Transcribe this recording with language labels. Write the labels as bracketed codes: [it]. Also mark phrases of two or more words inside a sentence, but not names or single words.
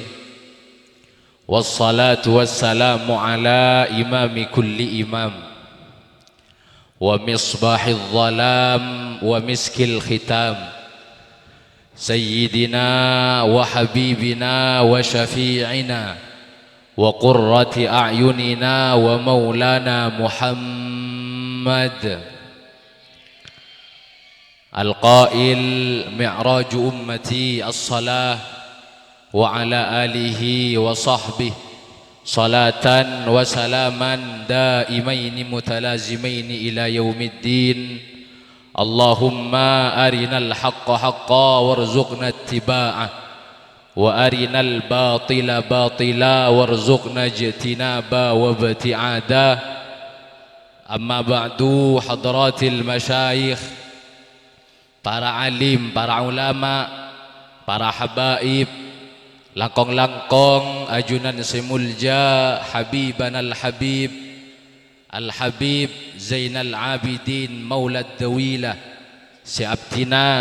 [ar] والصلاة والسلام على إمام كل إمام ومصباح الظلام ومسك الختام سيدنا وحبيبنا وشفيعنا وقرة أعيننا ومولانا محمد. القائل معراج أمتي الصلاة وعلى آله وصحبه صلاة وسلاما دائمين متلازمين إلى يوم الدين. اللهم أرنا الحق حقا وارزقنا اتباعه وأرنا الباطل باطلا وارزقنا اجتنابه وابتعاده. أما بعد, حضرة المشايخ, [mad] para alim, para ulama, para habaib, langkong-langkong ajunan semulja habiban al-habib Al-Habib Zainal Abidin Maulad Dawilah, si abdina